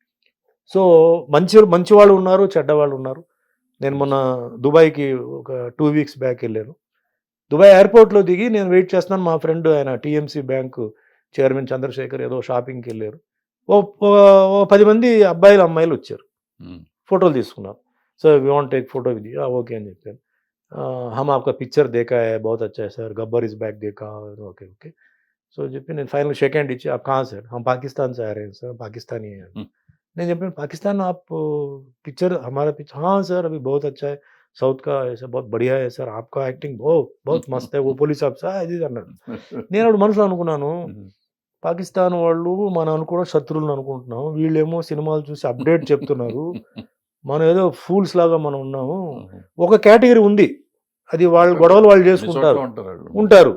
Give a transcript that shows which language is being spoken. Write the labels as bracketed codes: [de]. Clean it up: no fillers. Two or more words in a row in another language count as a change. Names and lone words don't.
[te] సో మంచి వాళ్ళు ఉన్నారు, చెడ్డవాళ్ళు ఉన్నారు. నేను మొన్న దుబాయ్కి ఒక [en] 2 weeks back [te] వెళ్ళాను. దుబాయ్ ఎయిర్పోర్ట్లో దిగి నేను వెయిట్ చేస్తున్నాను. మా ఫ్రెండ్ ఆయన టీఎంసీ బ్యాంకు చైర్మన్ చంద్రశేఖర్ ఏదో షాపింగ్కి వెళ్ళారు. ఓ 10 మంది అబ్బాయిలు, అమ్మాయిలు వచ్చారు, ఫోటోలు తీసుకున్నారు. [en] So we want take photo with you, okay [te] అని చెప్పాను. [hi] हम आपका पिक्चर देखा है, बहुत अच्छा है सर, गब्बर इज़ बैक देखा, ओके ओके. [te] సో చెప్పి నేను [en] final shake hand [te] ఇచ్చి, [hi] आप कहाँ से? हम पाकिस्तान से आ रहे हैं सर, पाकिस्तानी है. [te] నేను చెప్పాను, [hi] पाकिस्तान आप पिक्चर हमारा पिक्चर, हाँ सर अभी बहुत अच्छा है, साउथ का ऐसा बहुत बढ़िया है सर, आपका एक्टिंग बहुत मस्त है, वो [te] పోలీస్ ఆఫీసర్ అది అన్నాడు. నేను అప్పుడు మనసులో అనుకున్నాను, పాకిస్తాన్ వాళ్ళు మనం అనుకోవడం శత్రువులను అనుకుంటున్నాం, వీళ్ళేమో సినిమాలు చూసి అప్డేట్ చెప్తున్నారు, మనం ఏదో ఫూల్స్ లాగా మనం ఉన్నాము. ఒక కేటగిరీ ఉంది, అది వాళ్ళ గొడవలు వాళ్ళు చేసుకుంటారు ఉంటారు.